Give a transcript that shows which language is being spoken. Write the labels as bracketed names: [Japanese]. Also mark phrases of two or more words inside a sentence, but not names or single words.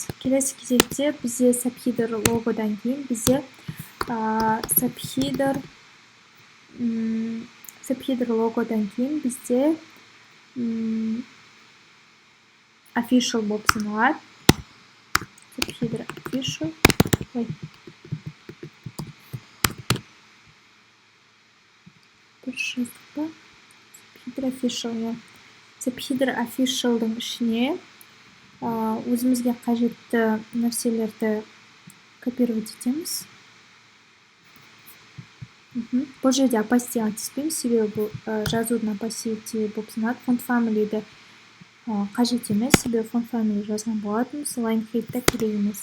[Kazakh] Келесі кезекте бізде subheader логодан кейін бізде subheader логодан кейін бізде official болып саналады. [English] Subheader official. [Kazakh] Дұрыс жаздық па? [English] Subheader official, Subheader official'дың [Kazakh] ішіне өзімізге қажетті нәрселерді копировать етеміз. Бұл жерде опаситиға тиіспейміз, себебі бұл жазудың опасити болып саналады. Font family'ді қажет емес, себебі [English] font family [Kazakh] жазған болатынбыз, [English] line height [Kazakh] керек емес.